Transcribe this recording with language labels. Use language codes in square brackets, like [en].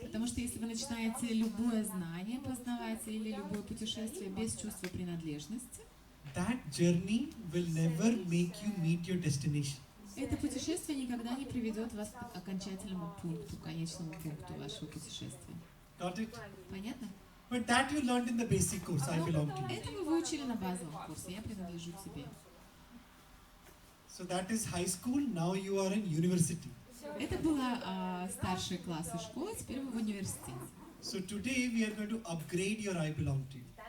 [ru] Потому что если вы начинаете любое знание познавать или любое путешествие без чувства принадлежности, [en] that journey will never make you meet your destination. [ru] это путешествие никогда не приведет вас к окончательному пункту, конечному пункту вашего путешествия. [en] Got it? [ru] Понятно? [en] But that you learned in the basic course, I belong to you. [ru] Это вы выучили на базовом курсе. Я принадлежу тебе. [en] So that is high school, now you are in university. [ru] Это была старшие классы школы, теперь вы в университете. [en] So today we are going to upgrade your I belong to you.